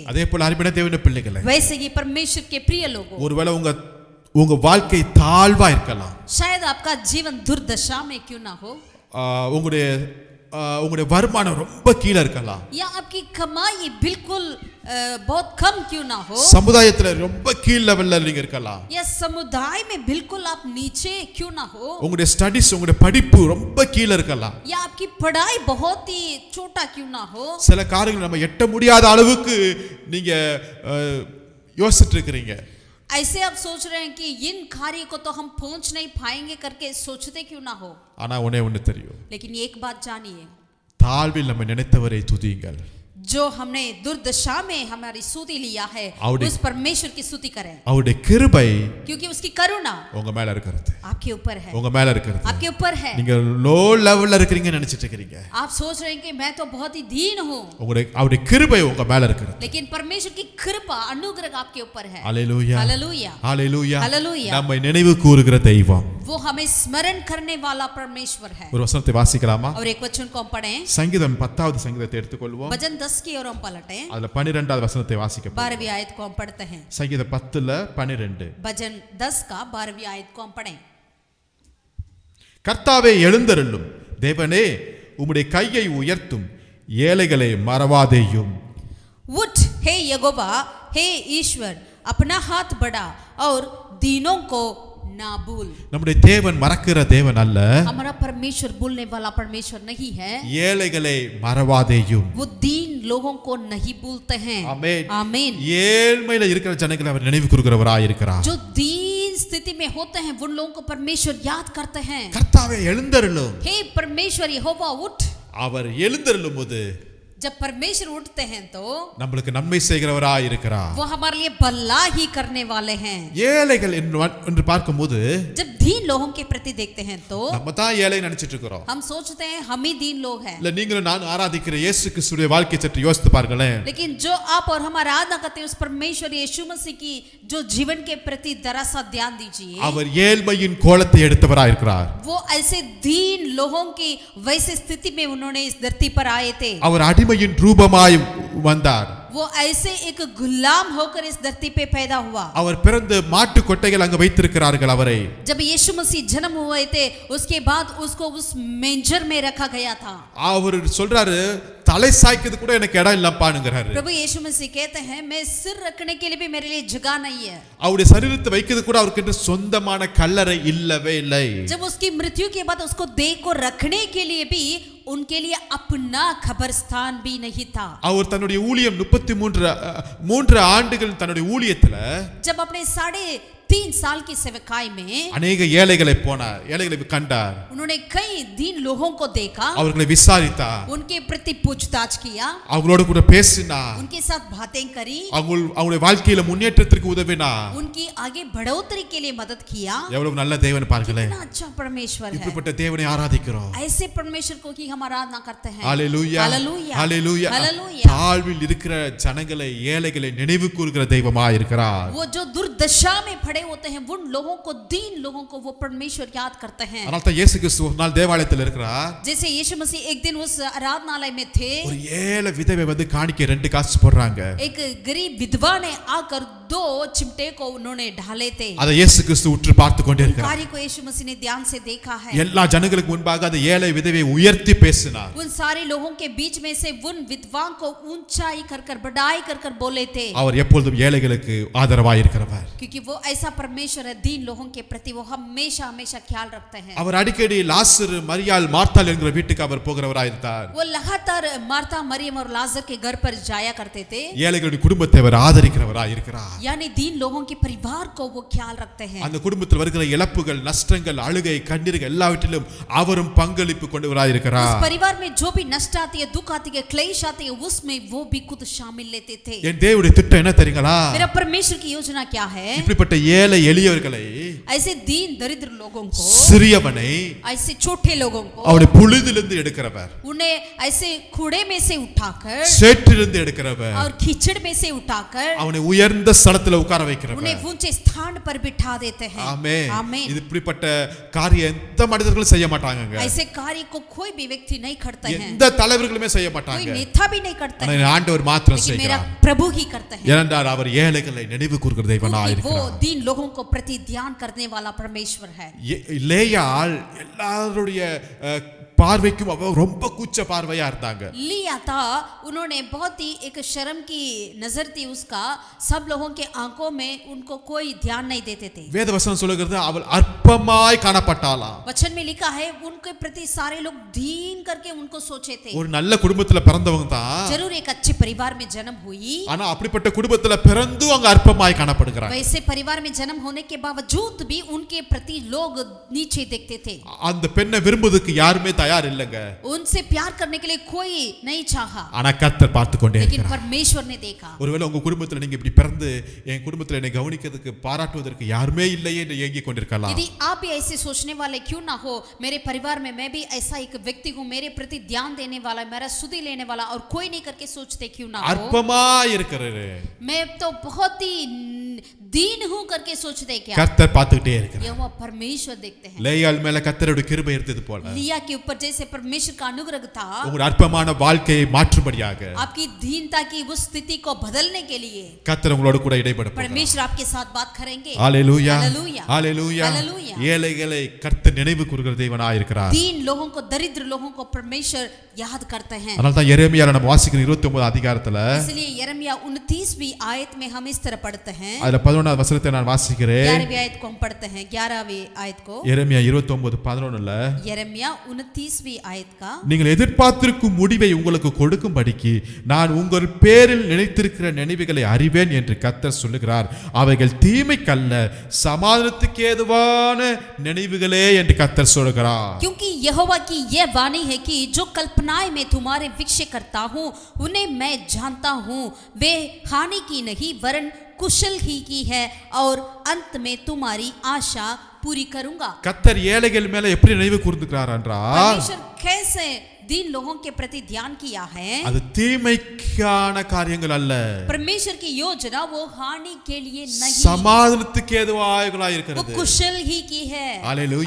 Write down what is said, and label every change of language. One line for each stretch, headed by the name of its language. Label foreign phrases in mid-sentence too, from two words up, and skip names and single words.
Tamil: அதே போல அருமையான தேவனுடைய பிள்ளைகளே,
Hindi: वैसे ही परमेश्वर के प्रिय लोगों,
Tamil: ஒருவேளை உங்க வாழ்க்கை தாழ்வா இருக்கலாம்,
Hindi: शायद आपका जीवन दुर्दशा में क्यों ना हो,
Tamil: உங்களுடைய வருமானம் ரொம்ப கீழே இருக்கலாம்,
Hindi: या आपकी कमाई बिल्कुल बहुत कम क्यों ना हो,
Tamil: சமுதாயத்துல ரொம்ப கீழ் லெவல்ல நீங்க இருக்கலாம்,
Hindi: या समुदाय में बिल्कुल आप नीचे क्यों ना हो,
Tamil: உங்களுடைய ஸ்டடீஸ் உங்களுடைய படிப்பு ரொம்ப கீழே இருக்கலாம்,
Hindi: या आपकी पढ़ाई बहुत ही छोटा क्यों ना हो,
Tamil: சில காரியங்கள் நம்ம எட்ட முடியாத அளவுக்கு நீங்க யோசிச்சுட்டு இருக்கிறீங்க,
Hindi: ऐसे आप सोच रहे हैं कि इन कार्य को तो हम पहुंच नहीं पाएंगे करके सोचते क्यों ना हो।
Tamil: ஆனா ஒண்ணு தெரியும்,
Hindi: लेकिन एक बात जानिए,
Tamil: தாழ்வில் நம்ம நினைத்தவரை துதியுங்கள்,
Hindi: जो हमने दुर्दशा में हमारी स्तुति लिया है उस परमेश्वर की स्तुति करें,
Tamil: அவருடைய கிருபை
Hindi: क्योंकि उसकी करुणा
Tamil: உங்க மேல இருக்கிறது,
Hindi: आपके ऊपर है,
Tamil: உங்க மேல இருக்கிறது.
Hindi: आपके ऊपर है।
Tamil: நீங்க
English: low level
Tamil: இருக்கீங்கன்னு நினைச்சிட்டு இருக்கீங்க,
Hindi: आप सोच रहे हैं कि मैं तो बहुत ही दीन हूँ,
Tamil: அவருடைய கிருபை உங்க மேல இருக்கிறது.
Hindi: लेकिन परमेश्वर की कृपा अनुग्रह आपके ऊपर है।
Tamil: ஹalleluya,
Hindi: हालेलुया,
Tamil: ஹalleluya,
Hindi: हालेलुया।
Tamil: நம்மை நினைவு கூறுகிற தெய்வம்,
Hindi: वो हमें स्मरण करने वाला परमेश्वर है।
Tamil: ஒரு வசனத்தை வாசிக்கலாமா?
Hindi: और एक वचन को हम पढ़ें,
Tamil: சங்கீதம் 10வது சங்கீதத்தை எடுத்துக்கொள்வோம்,
Hindi: भजन 10 की ओर हम पलटें,
Tamil: அதுல 12வது வசனத்தை வாசிக்க போறோம்.
Hindi: 12वीं आयत को हम पढ़ते हैं।
Tamil: சங்கீதம் 10ல 12.
Hindi: भजन 10 का 12वीं आयत को हम पढ़ें।
Tamil: கர்த்தாவே எழுந்தருளும், தேவனே உம்முடைய கையை உயர்த்தும், ஏழைகளை மறவாதேயும்.
Hindi: उठ हे यहोवा, हे ईश्वर, अपना हाथ बढ़ा और दीनों को ना भूल।
Tamil: நம்முடைய தேவன் மறக்கிற தேவன் அல்ல,
Hindi: हमारा परमेश्वर भूलने वाला परमेश्वर नहीं है,
Tamil: ஏழைகளை மறவாதேயும்.
Hindi: वो दीन लोगों को नहीं भूलते हैं।
Tamil: ஆமென்,
Hindi: आमीन।
Tamil: ஏழ்மையில இருக்கிற ஜனங்களை அவர் நினைவு கூறுகிறவராய் இருக்கிறார்.
Hindi: जो दीन स्थिति में होते हैं उन लोगों को परमेश्वर याद करते हैं।
Tamil: கர்த்தாவே எழுந்தருளும்,
Hindi: हे परमेश्वर यहोवा उठ।
Tamil: அவர் எழுந்தருளும் போது
Hindi: जब परमेश्वर उठते हैं तो
Tamil: நம்மளுக்கு நன்மை செய்கிறவராய் இருக்கிறார்.
Hindi: वो हमारे लिए भला ही करने वाले हैं।
Tamil: ஏழைகள் என்று பார்க்கும்போது
Hindi: जब दीन लोगों के प्रति देखते हैं तो
Tamil: நம்ம தான் ஏழை நினைச்சிட்டு இருக்கிறோம்.
Hindi: हम सोचते हैं हम ही दीन लोग हैं,
Tamil: இல்ல நீங்களும் நான் ஆராதிக்கிற இயேசு கிறிஸ்துவின் வாழ்க்கையை சற்று யோசித்து பாருங்களேன்.
Hindi: लेकिन जो आप और हम आराधना करते हैं उस परमेश्वर यीशु मसीह की जो जीवन के प्रति जरा सा ध्यान दीजिए।
Tamil: அவர் ஏழ்மையின் கோலத்தை எடுத்தவராய் இருக்கிறார்.
Hindi: वो ऐसे दीन लोगों की वैसे स्थिति में उन्होंने इस धरती पर आए थे।
Tamil: அவர் அடிமையின் ரூபமாய் வந்தார்.
Hindi: वो ऐसे एक गुलाम होकर इस धरती पे पैदा हुआ।
Tamil: அவர் பிறந்து மாட்டு கொட்டைகள் அங்க வைத்திருக்கிறார்கள் அவரை.
Hindi: जब यीशु मसीह जन्म हुए थे उसके बाद उसको उस मेंजर में रखा गया था।
Tamil: அவர் சொல்றாரு, தலை சாய்க்கிறது கூட எனக்கு இடம் இல்லப்பானுங்கறாரு.
Hindi: प्रभु यीशु मसीह कहते हैं मैं सिर रखने के लिए भी मेरे लिए जगह नहीं है।
Tamil: அவருடைய சரீரத்தை வைக்கிறது கூட அவருக்கு சொந்தமான கல்லறை இல்லவே இல்லை.
Hindi: जब उसकी मृत्यु के बाद उसको देह को रखने के लिए भी उनके लिए अपना कब्रिस्तान भी नहीं था।
Tamil: அவர் தன்னுடைய ஊழியம் 33 ஆண்டுகள் தன்னுடைய ஊழியத்துல
Hindi: जब अपने 3 साल की सेवकाई में
Tamil: அநேக ஏழைகளை போனார், ஏழைகளை கண்டார்,
Hindi: उन्होंने कई दीन लोगों को देखा,
Tamil: அவர்களை விசாரித்தார்,
Hindi: उनके प्रति पूछताछ किया,
Tamil: அவங்களோட கூட பேசினார்,
Hindi: उनके साथ बातें करी,
Tamil: அவங்களுடைய வாழ்க்கையில முன்னேற்றத்திற்கு உதவினார்.
Hindi: उनकी आगे बढ़ोतरी के लिए मदद किया।
Tamil: எவ்வளவு நல்ல தேவன் பாருங்களேன்.
Hindi: कितना अच्छा परमेश्वर है।
Tamil: இப்படிப்பட்ட தேவனை ஆராதிக்கிறோம்.
Hindi: ऐसे परमेश्वर को की हम आराधना करते हैं।
Tamil: ஹalleluya,
Hindi: हालेलुया,
Tamil: ஹalleluya.
Hindi: हालेलुया।
Tamil: தாழ்வில் இருக்கிற ஜனங்களை, ஏழைகளை நினைவு கூர்கிற தெய்வமாய் இருக்கிறார்.
Hindi: वो जो दुर्दशा में पड़े होते हैं, उन लोगों को, दीन लोगों को वो परमेश्वर याद करते हैं।
Tamil: அதனால தான் இயேசு கிறிஸ்து ஒரு நாள் தேவாலயத்தில் இருக்கிறார்.
Hindi: जैसे यीशु मसीह एक दिन उस आराधनालय में थे,
Tamil: ஒரு ஏழை விதவை வந்து காணிக்கை 2 காசு போடுறாங்க.
Hindi: एक गरीब विधवा ने आकर 2 चिमटे को उन्होंने ढाले थे।
Tamil: அதை இயேசு கிறிஸ்து உற்று பார்த்து கொண்டே இருக்கிறார்.
Hindi: कार्य को यीशु मसीह ने ध्यान से देखा है।
Tamil: எல்லா ஜனங்களுக்கு முன்பாக அந்த ஏழை விதவை உயர்த்தி பேசினார்.
Hindi: उन सारे लोगों के बीच में से उन विधवाओं को ऊंचाई कर कर, बढ़ाई कर कर बोले थे,
Tamil: அவர் எப்பொழுதும் ஏழைகளுக்கு ஆதரவாய் இருக்கிறவர்.
Hindi: क्योंकि वो ऐसा परमेश्वर है, दीन लोगों के प्रति वो हमेशा हमेशा ख्याल रखते हैं।
Tamil: அவர் அடிக்கடி லாசர், மரியாள், மார்த்தாள் என்கிற வீட்டுக்கு அவர் போகிறவராய் இருந்தார்.
Hindi: वो लगातार मार्था, मरियम और लाजर के घर पर जाया करते थे।
Tamil: ஏழைகளுடைய குடும்பத்தை அவர் ஆதரிக்கிறவராய் இருக்கிறார்.
Hindi: यानी दीन लोगों के परिवार को वो ख्याल रखते हैं।
Tamil: அந்த குடும்பத்தில் வருகிற இழப்புகள், நஷ்டங்கள், அழுகை, கண்ணீர்கள் எல்லாவற்றிலும் அவரும் பங்களிப்பு கொண்டவராய்
Hindi: उस
Tamil: இருக்கிறார்.
Hindi: परिवार में जो भी नष्ट आती है, दुख आती है, क्लेश आती है, उसमें वो भी खुद शामिल लेते थे।
Tamil: என் தேவனுடைய திட்டம் என்ன தெரியுங்களா?
Hindi: मेरा परमेश्वर की योजना क्या है?
Tamil: இப்படிப்பட்ட ஏழை எளியவர்களை,
Hindi: ऐसे दीन दरिद्र लोगों को,
Tamil: சிறியவனை
Hindi: ऐसे छोटे लोगों को
Tamil: அவருடைய புழுதிலிருந்து எடுக்கிறவர்,
Hindi: उन्हें ऐसे कूड़े में से उठाकर
Tamil: சேற்றிலிருந்து எடுக்கிறவர்,
Hindi: और कीचड़ में से उठाकर
Tamil: அவனை உயர்ந்த ஸ்தலத்துல உட்கார வைக்கிறவர்.
Hindi: उन्हें ऊंचे स्थान पर बिठा देते हैं।
Tamil: ஆமென்.
Hindi: आमीन।
Tamil: இது இப்படிப்பட்ட காரியம் எந்த மனிதர்களும் செய்ய மாட்டாங்க.
Hindi: ऐसे कार्य को कोई भी व्यक्ति नहीं करते हैं,
Tamil: எந்த தலைவர்களுமே செய்ய
Hindi: कोई
Tamil: மாட்டாங்க.
Hindi: नेता भी नहीं करते
Tamil: ஆனா
Hindi: हैं,
Tamil: ஆண்டவர் மாத்திரம்
Hindi: लेकिन मेरा
Tamil: செய்கிறார்.
Hindi: प्रभु ही करते हैं।
Tamil: ஏனென்றால் அவர் ஏழைகளை நினைவு கூர்கிற தேவனாய்
Hindi: क्योंकि वो
Tamil: இருக்கிறார்.
Hindi: दीन लोगों को प्रति ध्यान करने वाला परमेश्वर है।
Tamil: லேயாள் எல்லாருடைய பார்வைக்கும் அவ ரொம்ப கூச்ச பார்வையா இருந்தாங்க.
Hindi: लिया था, उन्होंने बहुत ही एक शर्म की नजर थी उसका, सब लोगों के आंखों में उनको कोई ध्यान नहीं देते थे।
Tamil: வேத வசனம் சொல்லுகிறது அவள் அற்பமாய் காணப்பட்டாளாம்.
Hindi: वचन में लिखा है उनके प्रति सारे लोग दीन करके उनको सोचे थे।
Tamil: ஒரு நல்ல குடும்பத்துல பிறந்தவங்க தான்,
Hindi: जरूर एक अच्छे परिवार में जन्म हुई,
Tamil: ஆனா அப்படிப்பட்ட குடும்பத்துல பிறந்து அவங்க அற்பமாய் காணப்படுகிறாங்க.
Hindi: वैसे परिवार में जन्म होने के बावजूद भी उनके प्रति लोग नीचे देखते थे।
Tamil: அந்த பெண்ணை விரும்புவதற்கு யாருமே தயார் இல்லங்க.
Hindi: उनसे प्यार करने के लिए कोई नहीं चाहा,
Tamil: ஆனா கர்த்தர் பார்த்து கொண்டே
Hindi: लेकिन
Tamil: இருக்கிறார்.
Hindi: परमेश्वर ने देखा।
Tamil: ஒருவேளை உங்க குடும்பத்துல நீங்க இப்படி பிறந்து என் குடும்பத்துல என்னை கவனிக்கிறதுக்கு, பாராட்டுவதற்கு யாருமே இல்லையே என்று ஏங்கி கொண்டிருக்கலாம்.
Hindi: यदि आप भी ऐसे सोचने वाले क्यों ना हो, मेरे परिवार में मैं भी ऐसा एक व्यक्ति हूँ, मेरे प्रति ध्यान देने वाला, मेरा सुधि लेने वाला और कोई नहीं करके सोचते क्यों ना हो,
Tamil: அற்பமாய் இருக்கிறாரு,
Hindi: मैं तो बहुत ही दीन हूँ करके सोचते क्या?
Tamil: கர்த்தர் பார்த்துக்கிட்டே இருக்கிறார்.
Hindi: यहोवा परमेश्वर देखते हैं।
Tamil: லேயாள் மேல கர்த்தருடைய கிருபை இருந்தது போல
Hindi: लिया के ऊपर जैसे परमेश्वर का अनुग्रह था,
Tamil: உங்களுடைய அற்பமான வாழ்க்கையை மாற்றும்படியாக
Hindi: आपकी दीनता की उस स्थिति को बदलने के लिए
Tamil: கர்த்தர் உங்களோட கூட இடைப்பட போகிறார்.
Hindi: परमेश्वर आपके साथ बात करेंगे।
Tamil: ஹalleluya,
Hindi: हालेलूया,
Tamil: ஹalleluya.
Hindi: हालेलूया।
Tamil: ஏழைகளை கர்த்தர் நினைவு கூர்கிற தேவனாய் இருக்கிறார்.
Hindi: दीन लोगों को, दरिद्र लोगों को परमेश्वर याद करते हैं।
Tamil: அதனால தான் எரேமியால நம்ம வாசிக்கிற 29 அதிகாரத்துல,
Hindi: इसलिए यिर्मयाह 29वीं आयत में हम इस तरह पढ़ते हैं।
Tamil: அதுல 11வது வசனத்தை நான் வாசிக்கிறேன்.
Hindi: 11वीं आयत को हम पढ़ते हैं, 11वीं आयत को।
Tamil: எரேமியா 29:11ல,
Hindi: यिर्मयाह 29वीं आयत का,
Tamil: நீங்கள் எதிர்பார்த்திருக்கும் முடிவை உங்களுக்கு கொடுக்கும்படிக்கு நான் உங்கள் பேரில் நினைத்திருக்கிற நினைவுகளை அறிவேன் என்று கர்த்தர் சொல்லுகிறார். அவைகள் தீமைக்கல்ல, சமாதானத்துக்கு ஏதுவான நினைவுகளே என்று கர்த்தர் சொல்லுகிறார்.
Hindi: क्योंकि यहोवा की यह वाणी है कि जो कल्पनाएं मैं तुम्हारे विषय करता हूँ उन्हें मैं जानता हूँ, वे हानि की नहीं वरन कुशल ही की है और अंत में तुम्हारी आशा पूरी करूंगा।
Tamil: கர்த்தர் ஏழைகள் மேல எப்படி நினைவு கூர்ந்துக்கிறார் என்றால்,
Hindi: परमेश्वर कैसे दीन लोगों के प्रति ध्यान किया है।
Tamil: அது தீமைக்கான காரியங்கள் அல்ல,
Hindi: परमेश्वर की योजना वो हानि के लिए नहीं,
Tamil: சமாதானத்துக்கு ஏதுவாக
Hindi: वो
Tamil: இருக்கிறது.
Hindi: कुशल ही की है।
Tamil: ஹalleluya.